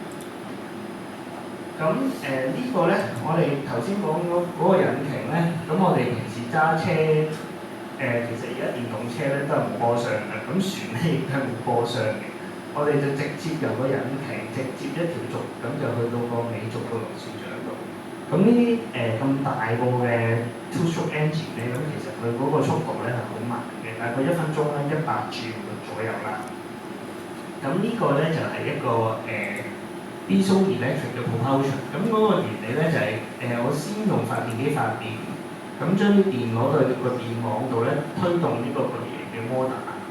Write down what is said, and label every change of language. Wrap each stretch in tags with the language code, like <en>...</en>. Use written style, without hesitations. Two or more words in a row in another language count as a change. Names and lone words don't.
<yue>咁呢個咧，我哋頭先講嗰個引擎咧，咁我哋平時揸車其實而家電動車咧都係冇波箱嘅，咁船咧亦都係冇波箱嘅。我哋就直接由個引擎直接一條軸，咁就去到個尾軸個螺旋槳度。咁呢啲咁大個嘅</yue> <en>two-stroke engine</en> <yue>咧，咁其實佢嗰個速度咧係好慢嘅，大概1分鐘咧100轉左右啦。咁呢個咧就係一個</yue> <en>diesel electric</en> <yue>嘅 propulsion。咁嗰個原理咧就係我先用發電機發電，咁將啲電攞到個電網度咧，推動呢個巨型嘅摩打。</yue>